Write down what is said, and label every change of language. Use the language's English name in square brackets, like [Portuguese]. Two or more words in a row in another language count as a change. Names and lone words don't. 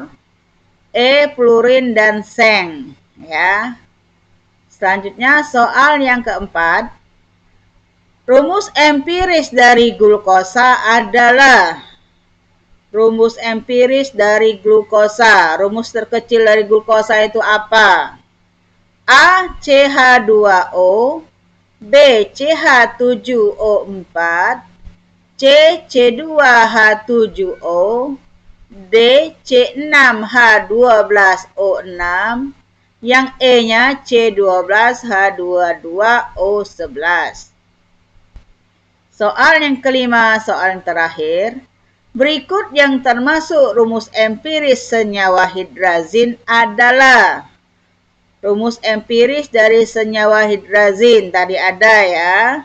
[Indonesian] E, fluorin dan seng. Ya. Selanjutnya soal yang keempat. Rumus empiris dari glukosa adalah. Rumus empiris dari glukosa. Rumus terkecil dari glukosa itu apa? A, CH2O. B, CH7O4, C, C2H7O, D, C6H12O6, yang E-nya C12H22O11. Soal yang kelima, soal yang terakhir. Berikut yang termasuk rumus empiris senyawa hidrazin adalah. Rumus empiris dari senyawa hidrazin tadi ada ya.